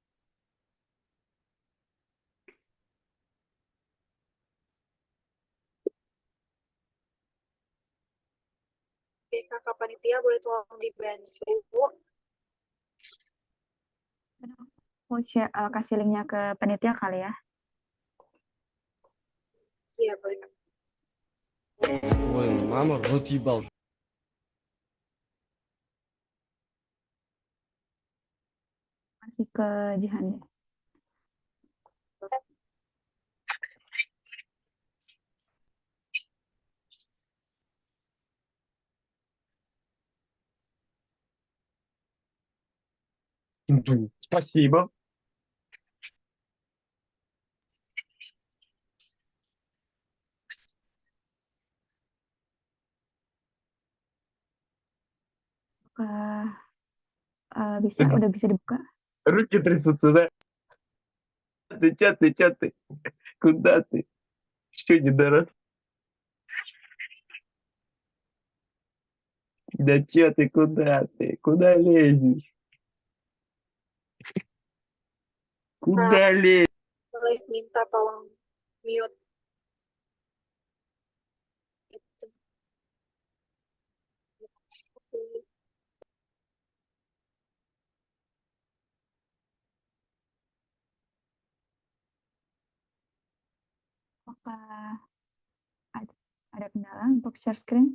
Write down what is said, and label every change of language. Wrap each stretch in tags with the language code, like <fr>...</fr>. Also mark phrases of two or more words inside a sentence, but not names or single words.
<id>kakak panitia boleh tolong dibantu. Aku share, kasih linknya ke penitia kali ya. Iya boleh Kak.</id> <ru>Ой, мама, рот ебал.</ru> <id>Kasih ke Jihan ya.</id> <ru>Спасибо.</ru> <id>Bisa, udah bisa dibuka.</id> <ru>Руки трясутся, да? Чё ты? Куда ты? Что не дорос? Да чё ты, куда ты? Куда лезешь? Куда лезешь?</ru> <id>Boleh minta tolong mute. Gitu. Oke. Apakah ada kendala untuk share screen?</id>